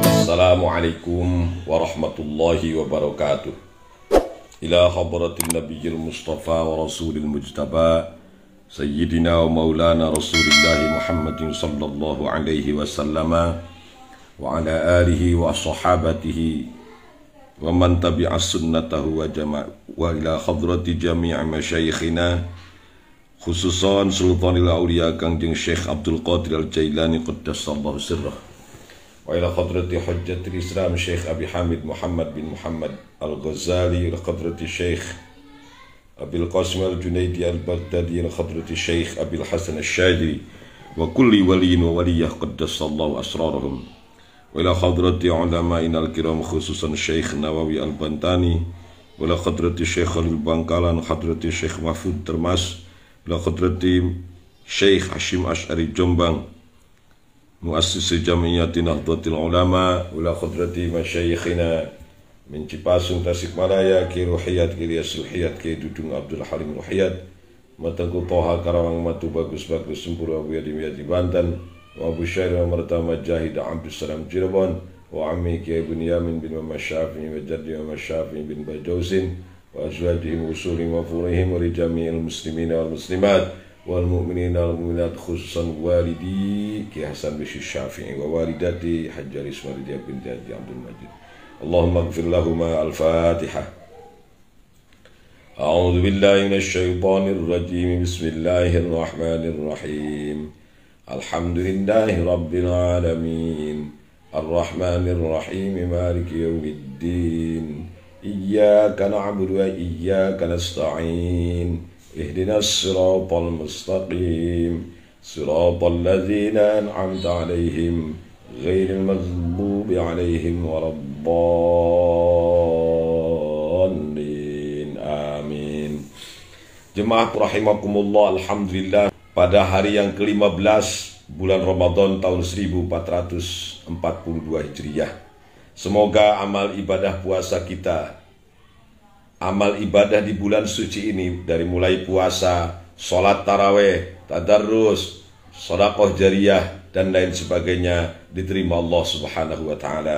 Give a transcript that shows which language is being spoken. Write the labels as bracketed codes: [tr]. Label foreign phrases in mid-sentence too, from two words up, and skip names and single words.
[ar] السلام عليكم ورحمة الله وبركاته. إلى حضرة النبي المصطفى والرسول المجتبى سيدنا ومولانا رسول الله محمد صلى الله عليه وسلم وعلى آله وصحابته ومن تبع سنته وإلى حضرة جميع مشايخنا خصوصا سلطان الأولياء Kangjeng شيخ عبد القادر الجيلاني قدس الله سره وإلى حضرة حجة الإسلام شيخ أبي حامد محمد بن محمد الغزالي إلى حضرة شيخ أبي القاسم الجنيدي البغدادي إلى حضرة شيخ أبي الحسن الشذري وكل ولي وولية قدس الله أسرارهم وإلى حضرة علمائنا الكرام خصوصا شيخ نواوي البنتني وإلى حضرة شيخ خليل Bangkalan حضرة شيخ محفوظ Termas إلى حضرة شيخ هاشم أشعري Jombang مؤسس جمعية نهضة العلماء إلى حضرة مشايخنا من Cipasung Tasikmalaya Ki Ruhiyat Ki Ilyas Ruhiyat Ki Dudung Abdul Halim Ruhiyat Matangku Toha Karawang Matu Bagus Bagus Sempur Abu Yadi Miyati Banten wa Abu Syair wa Martama Jahid Abdul Salam Cirebon wa Ammi Ki Ibn Yamin bin Muhammad Syafi'i wa Jaddi Muhammad Syafi'i bin Bajausin وأزواجهم أصولهم وفروعهم ولجميع المسلمين والمسلمات والمؤمنين والمؤمنات خصوصا والدي Ki Hasan Bishir Syafi'i wa walidati Hajjari Ismailiyah binti Haji Abdul Majid اللهم اغفر لهما الفاتحة. أعوذ بالله من الشيطان الرجيم. بسم الله الرحمن الرحيم. الحمد لله رب العالمين. الرحمن الرحيم. مالك يوم الدين. إياك نعبد وإياك نستعين. اهدنا الصراط المستقيم. صراط الذين أنعمت عليهم غير المغضوب عليهم ولا الضالين. Amin. [id] Jemaah rahimakumullah, alhamdulillah, pada hari yang ke-15 bulan Ramadan tahun 1442 Hijriah. Semoga amal ibadah puasa kita, amal ibadah di bulan suci ini, dari mulai puasa, sholat taraweh, tadarrus, sedekah jariyah, dan lain sebagainya, diterima Allah [ar] سبحانه وتعالى.